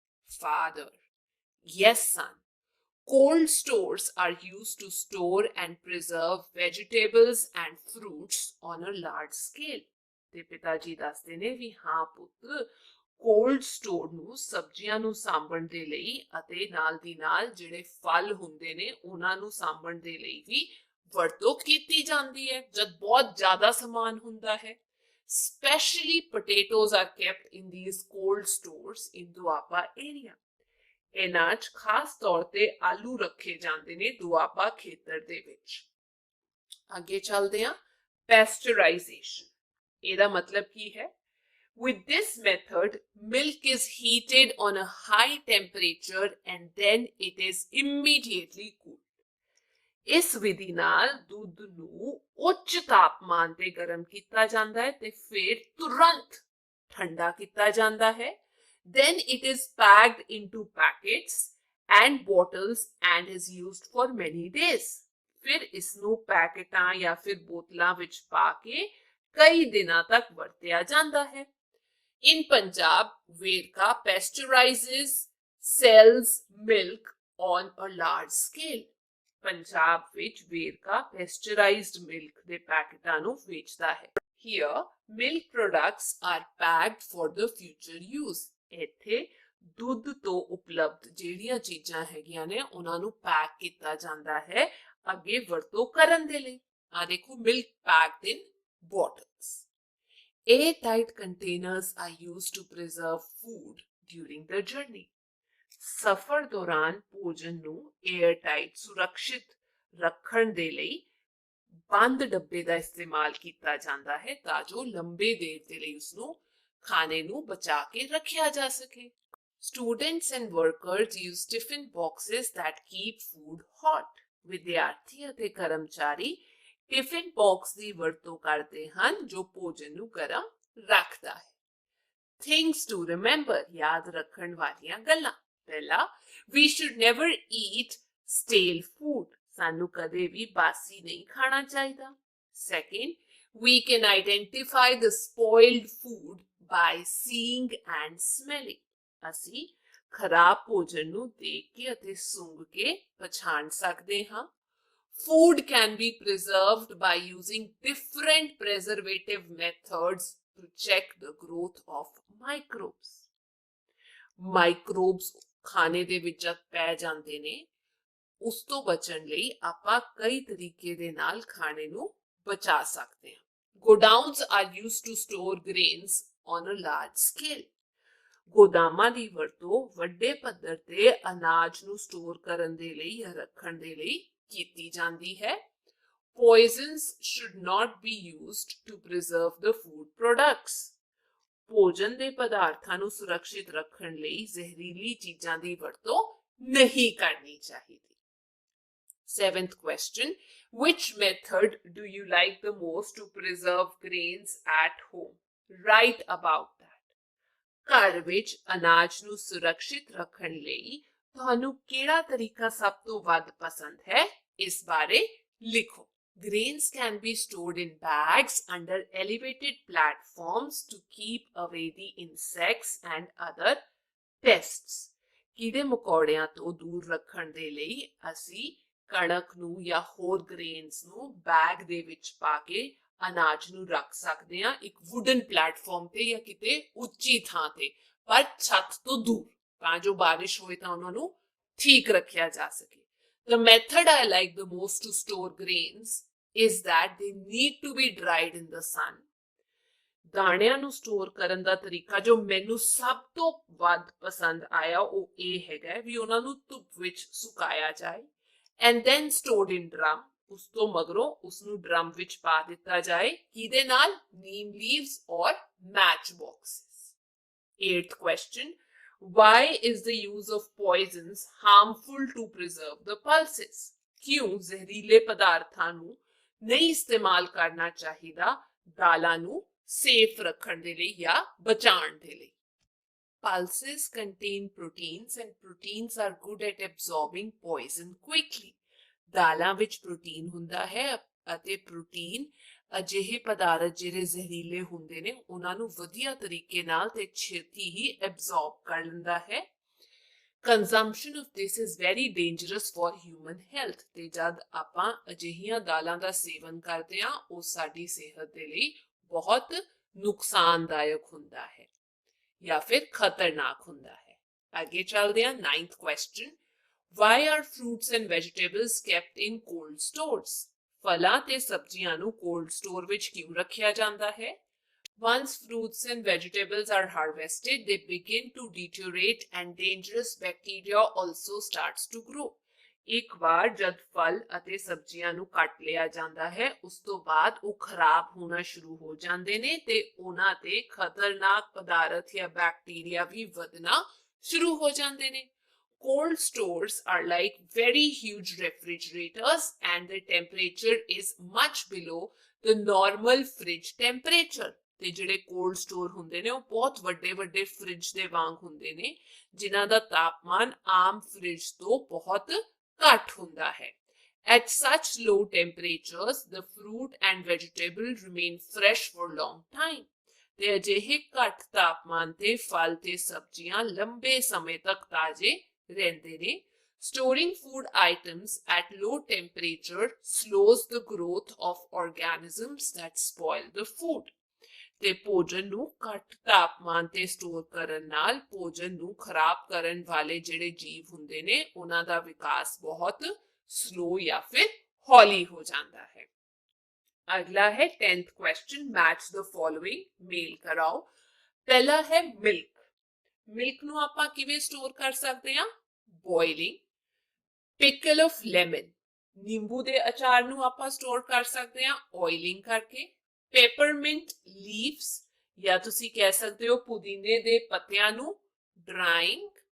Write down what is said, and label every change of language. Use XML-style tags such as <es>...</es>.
<en>Father, yes son, cold stores are used to store and preserve vegetables and fruits on a large scale.</en> <pa>ਤੇ ਪਿਤਾ ਜੀ ਦੱਸਦੇ ਨੇ ਵੀ ਹਾਂ ਪੁੱਤ ਕੋਲਡ ਸਟੋਰ ਨੂੰ ਸਬਜ਼ੀਆਂ ਨੂੰ ਸਾਂਭਣ ਦੇ ਲਈ ਅਤੇ ਨਾਲ ਦੀ ਨਾਲ ਜਿਹੜੇ ਫਲ ਹੁੰਦੇ ਨੇ ਉਹਨਾਂ ਨੂੰ ਸਾਂਭਣ ਦੇ ਲਈ ਵੀ ਵਰਤੋਂ ਕੀਤੀ ਜਾਂਦੀ ਹੈ ਜਦ ਬਹੁਤ ਜ਼ਿਆਦਾ ਸਮਾਨ ਹੁੰਦਾ ਹੈ।</pa> <en>Especially potatoes are kept in these cold stores in Duapa area.</en> <pa>ਇਹਨਾਂ 'ਚ ਖਾਸ ਤੌਰ ਤੇ ਆਲੂ ਰੱਖੇ ਜਾਂਦੇ ਨੇ ਦੁਆਬਾ ਖੇਤਰ ਦੇ ਵਿੱਚ। ਅੱਗੇ ਚੱਲਦੇ ਹਾਂ ਪੈਸਚਰਾਈਜ਼ੇਸ਼ਨ। ਇਹਦਾ ਮਤਲਬ ਕੀ ਹੈ?</pa> <en>With this method, milk is heated on a high temperature and then it is immediately cooled.</en> <pa>ਇਸ ਵਿਧੀ ਨਾਲ ਦੁੱਧ ਨੂੰ ਉੱਚ ਤਾਪਮਾਨ ਤੇ ਗਰਮ ਕੀਤਾ ਜਾਂਦਾ ਹੈ ਤੇ ਫਿਰ ਤੁਰੰਤ ਠੰਡਾ ਕੀਤਾ ਜਾਂਦਾ ਹੈ।</pa> <en>Then it is packed into packets and bottles and is used for many days.</en> <pa>ਫਿਰ ਇਸ ਨੂੰ ਪੈਕਟਾਂ ਜਾਂ ਫਿਰ ਬੋਤਲਾਂ ਵਿੱਚ ਪਾ ਕੇ ਕਈ ਦਿਨਾਂ ਤੱਕ ਵਰਤਿਆ ਜਾਂਦਾ ਹੈ।</pa> <en>In Punjab, Vedka pasteurizes sells milk on a large scale.</en> <pa>Punjab ਵਿੱਚ ਵੇਰਕਾ ਪੈਸਚਰਾਈਜ਼ਡ ਮਿਲਕ ਦੇ ਪੈਕਟਾਂ ਨੂੰ ਵੇਚਦਾ ਹੈ.</pa> <en>Here, milk products are packed for the future use.</en> <pa>ਇੱਥੇ ਦੁੱਧ ਤੋਂ ਉਪਲਬਧ ਜਿਹੜੀਆਂ ਚੀਜ਼ਾਂ ਹੈਗੀਆਂ ਨੇ ਉਹਨਾਂ ਨੂੰ ਪੈਕ ਕੀਤਾ ਜਾਂਦਾ ਹੈ ਅੱਗੇ ਵਰਤੋਂ ਕਰਨ ਦੇ ਲਈ. ਆ ਦੇਖੋ,</pa> <en>milk packed in bottles. Airtight containers are used to preserve food during the journey.</en> <pa>ਸਫ਼ਰ ਦੌਰਾਨ ਭੋਜਨ ਨੂੰ 에ਅਰਟਾਈਟ ਸੁਰੱਖਿਅਤ ਰੱਖਣ ਦੇ ਲਈ ਬੰਦ ਡੱਬੇ ਦਾ ਇਸਤੇਮਾਲ ਕੀਤਾ ਜਾਂਦਾ ਹੈ ਤਾਂ ਜੋ ਲੰਬੇ ਦੇਰ ਦੇ ਲਈ ਉਸਨੂੰ ਖਾਣੇ ਨੂੰ ਬਚਾ ਕੇ ਰੱਖਿਆ ਜਾ ਸਕੇ.</pa> <en>Students and workers use tiffin boxes that keep food hot.</en> <pa>ਵਿਦਿਆਰਥੀ ਅਤੇ ਕਰਮਚਾਰੀ ਟਿਫਿਨ ਬਾਕਸ ਦੀ ਵਰਤੋਂ ਕਰਦੇ ਹਨ ਜੋ ਭੋਜਨ ਨੂੰ ਗਰਮ ਰੱਖਦਾ ਹੈ.</pa> <en>Things to remember,</en> <pa>ਯਾਦ ਰੱਖਣ ਵਾਲੀਆਂ ਗੱਲਾਂ. ਪਹਿਲਾ,</pa> <en>we should never eat stale food.</en> <pa>ਸਾਨੂੰ ਕਦੇ ਵੀ ਬਾਸੀ ਨਹੀਂ ਖਾਣਾ ਚਾਹੀਦਾ.</pa> <en>Second, we can identify the spoiled food by seeing and smelling.</en> <pa>ਅਸੀਂ ਖਰਾਬ ਭੋਜਨ ਨੂੰ ਦੇਖ ਕੇ ਅਤੇ ਸੁੰਘ ਕੇ ਪਛਾਣ ਸਕਦੇ ਹਾਂ.</pa> <en>Food can be preserved by using different preservative methods to check the growth of microbes.</en> <pa>Microbes ਖਾਣੇ ਦੇ ਵਿੱਚ ਜਦ ਪੈ ਜਾਂਦੇ ਨੇ ਉਸ ਤੋਂ ਬਚਣ ਲਈ ਆਪਾਂ ਕਈ ਤਰੀਕੇ ਦੇ ਨਾਲ ਖਾਣੇ ਨੂੰ ਬਚਾ ਸਕਦੇ ਹਾਂ.</pa> <en>Godowns are used to store grains on a large scale.</en> <pa>ਗੋਦਾਮਾਂ ਦੀ ਵਰਤੋਂ ਵੱਡੇ ਪੱਧਰ ਤੇ ਅਨਾਜ ਨੂੰ ਸਟੋਰ ਕਰਨ ਦੇ ਲਈ ਜਾਂ ਰੱਖਣ ਦੇ ਲਈ ਕੀਤੀ ਜਾਂਦੀ ਹੈ.</pa> <en>Poisons should not be used to preserve the food products.</en> <pa>ਭੋਜਨ ਦੇ ਪਦਾਰਥਾਂ ਨੂੰ ਸੁਰੱਖਿਅਤ ਰੱਖਣ ਲਈ ਜ਼ਹਿਰੀਲੀ ਚੀਜ਼ਾਂ ਦੀ ਵਰਤੋਂ ਨਹੀਂ ਕਰਨੀ ਚਾਹੀਦੀ.</pa> <en>Seventh question, which method do you like the most to preserve grains at home? Write about that.</en> <pa>ਘਰ ਵਿੱਚ ਅਨਾਜ ਨੂੰ ਸੁਰੱਖਿਅਤ ਰੱਖਣ ਲਈ ਤੁਹਾਨੂੰ ਕਿਹੜਾ ਤਰੀਕਾ ਸਭ ਤੋਂ ਵੱਧ ਪਸੰਦ ਹੈ ਇਸ ਬਾਰੇ ਲਿਖੋ.</pa> <en>Grains can be stored in bags under elevated platforms to keep away the insects and other pests.</en> <pa>ਕੀੜੇ ਮਕੌੜਿਆਂ ਤੋਂ ਦੂਰ ਰੱਖਣ ਦੇ ਲਈ ਅਸੀਂ ਕਣਕ ਨੂੰ ਜਾਂ ਹੋਰ ਗ੍ਰੇਨਸ ਨੂੰ ਬੈਗ ਦੇ ਵਿੱਚ ਪਾ ਕੇ ਅਨਾਜ ਨੂੰ ਰੱਖ ਸਕਦੇ ਹਾਂ ਇੱਕ ਵੁਡਨ ਪਲੇਟਫਾਰਮ ਤੇ ਜਾਂ ਕਿਤੇ ਉੱਚੀ ਥਾਂ ਤੇ ਪਰ ਛੱਤ ਤੋਂ ਦੂਰ ਤਾਂ ਜੋ ਬਾਰਿਸ਼ ਹੋਏ ਤਾਂ ਉਹਨਾਂ ਨੂੰ ਠੀਕ ਰੱਖਿਆ ਜਾ ਸਕੇ.</pa> <en>The method I like the most to store grains is that they need to be dried in the sun.</en> <pa>ਦਾਣਿਆਂ ਨੂੰ ਸਟੋਰ ਕਰਨ ਦਾ ਤਰੀਕਾ ਜੋ ਮੈਨੂੰ ਸਭ ਤੋਂ ਵੱਧ ਪਸੰਦ ਆਇਆ ਉਹ ਇਹ ਹੈਗਾ ਵੀ ਉਹਨਾਂ ਨੂੰ ਧੁੱਪ ਵਿੱਚ ਸੁਕਾਇਆ ਜਾਏ</pa> <en>and then stored in drum.</en> <pa>ਉਸ ਤੋਂ ਮਗਰੋਂ ਉਸ ਨੂੰ ਡਰਮ ਵਿੱਚ ਪਾ ਦਿੱਤਾ ਜਾਏ ਕਿਹਦੇ ਨਾਲ</pa> <en>neem leaves or match boxes. Eighth question, why is the use of poisons harmful to preserve the pulses?</en> <pa>ਕਿਉਂ ਜ਼ਹਿਰੀਲੇ ਪਦਾਰਥਾਂ ਨੂੰ ਨਹੀਂ ਇਸਤੇਮਾਲ ਕਰਨਾ ਚਾਹੀਦਾ ਦਾਲਾਂ ਨੂੰ ਸੇਫ ਰੱਖਣ ਦੇ ਲਈ ਜਾਂ ਬਚਾਉਣ ਦੇ ਲਈ.</pa> <en>Pulses contain proteins and proteins are good at absorbing poison quickly.</en> <pa>ਦਾਲਾਂ ਵਿੱਚ ਪ੍ਰੋਟੀਨ ਹੁੰਦਾ ਹੈ ਅਤੇ ਪ੍ਰੋਟੀਨ ਅਜਿਹੇ ਪਦਾਰਥ ਜਿਹੜੇ ਜ਼ਹਿਰੀਲੇ ਹੁੰਦੇ ਨੇ ਉਹਨਾਂ ਨੂੰ ਵਧੀਆ ਤਰੀਕੇ ਨਾਲ ਤੇ ਛੇਤੀ ਹੀ ਐਬਜ਼ੌਰਬ ਕਰ ਲੈਂਦਾ ਹੈ.</pa> <en>Consumption of this is very dangerous for human health.</en> <pa>ਤੇ ਜਦ ਆਪਾਂ ਅਜਿਹੀਆਂ ਦਾਲਾਂ ਦਾ ਸੇਵਨ ਕਰਦੇ ਹਾਂ ਉਹ ਸਾਡੀ ਸਿਹਤ ਦੇ ਲਈ ਬਹੁਤ ਨੁਕਸਾਨਦਾਇਕ ਹੁੰਦਾ ਹੈ ਜਾਂ ਫਿਰ ਖਤਰਨਾਕ ਹੁੰਦਾ ਹੈ. ਅੱਗੇ ਚੱਲਦੇ ਹਾਂ.</pa> <en>Ninth question, why are fruits and vegetables kept in cold stores?</en> <pa>ਫਲਾਂ ਤੇ ਸਬਜ਼ੀਆਂ ਨੂੰ ਕੋਲਡ ਸਟੋਰ ਵਿੱਚ ਕਿਉਂ ਰੱਖਿਆ ਜਾਂਦਾ ਹੈ?</pa> <en>Once fruits and vegetables are harvested, they begin to deteriorate and dangerous bacteria also starts to grow.</en> <pa>ਇੱਕ ਵਾਰ ਜਦ ਫਲ ਅਤੇ ਸਬਜ਼ੀਆਂ ਨੂੰ ਕੱਟ ਲਿਆ ਜਾਂਦਾ ਹੈ ਉਸ ਤੋਂ ਬਾਅਦ ਉਹ ਖਰਾਬ ਹੋਣਾ ਸ਼ੁਰੂ ਹੋ ਜਾਂਦੇ ਨੇ ਤੇ ਉਹਨਾਂ ਤੇ ਖਤਰਨਾਕ ਪਦਾਰਥ ਜਾਂ ਬੈਕਟੀਰੀਆ ਵੀ ਵਧਣਾ ਸ਼ੁਰੂ ਹੋ ਜਾਂਦੇ ਨੇ.</pa> <en>Cold stores are like very huge refrigerators and the temperature is much below the normal fridge temperature.</en> <pa>ਤੇ ਜਿਹੜੇ ਕੋਲਡ ਸਟੋਰ ਹੁੰਦੇ ਨੇ ਉਹ ਬਹੁਤ ਵੱਡੇ ਵੱਡੇ ਫ੍ਰਿਜ ਦੇ ਵਾਂਗ ਹੁੰਦੇ ਨੇ ਜਿਨ੍ਹਾਂ ਦਾ ਤਾਪਮਾਨ ਆਮ ਫ੍ਰਿਜ ਤੋਂ ਬਹੁਤ ਘੱਟ ਹੁੰਦਾ ਹੈ.</pa> <en>At such low temperatures, the fruit and vegetable remain fresh for long time.</en> <pa>ਤੇ ਅਜਿਹੇ ਘੱਟ ਤਾਪਮਾਨ ਤੇ ਫਲ ਤੇ ਸਬਜ਼ੀਆਂ ਲੰਬੇ ਸਮੇਂ ਤੱਕ ਤਾਜ਼ੇ ਰਹਿੰਦੇ ਨੇ।</pa> <en>Storing food items at low temperature slows the growth of organisms that spoil the food.</en> <pa>ਤੇ ਭੋਜਨ ਨੂੰ ਘੱਟ ਤਾਪਮਾਨ ਤੇ ਸਟੋਰ ਕਰਨ ਨਾਲ ਭੋਜਨ ਨੂੰ ਖਰਾਬ ਕਰਨ ਵਾਲੇ ਜਿਹੜੇ ਜੀਵ ਹੁੰਦੇ ਨੇ ਉਹਨਾਂ ਦਾ ਵਿਕਾਸ ਬਹੁਤ ਸਲੋ ਜਾਂ ਫਿਰ ਹੌਲੀ ਹੋ ਜਾਂਦਾ ਹੈ।</pa> <hi>अगला है</hi> <en>10th question, match the following,</en> <hi>mail कराओ। पहला है मिल्क।</hi> <pa>मिल्क ਨੂੰ ਆਪਾਂ ਕਿਵੇਂ ਸਟੋਰ ਕਰ ਸਕਦੇ ਹਾਂ? ਬੋਇਲਿੰਗ।</pa> <en>pickle of lemon,</en> <pa>ਨਿੰਬੂ ਦੇ ਅਚਾਰ ਨੂੰ ਆਪਾਂ ਸਟੋਰ ਕਰ ਸਕਦੇ ਹਾਂ ਆਇਲਿੰਗ ਕਰਕੇ।</pa> <en>peppermint leaves</en> <pa>ਜਾਂ ਤੁਸੀਂ ਕਹਿ ਸਕਦੇ ਹੋ ਪੁਦੀਨੇ ਦੇ ਪੱਤਿਆਂ ਨੂੰ ਡਰਾਈਂਗ।</pa>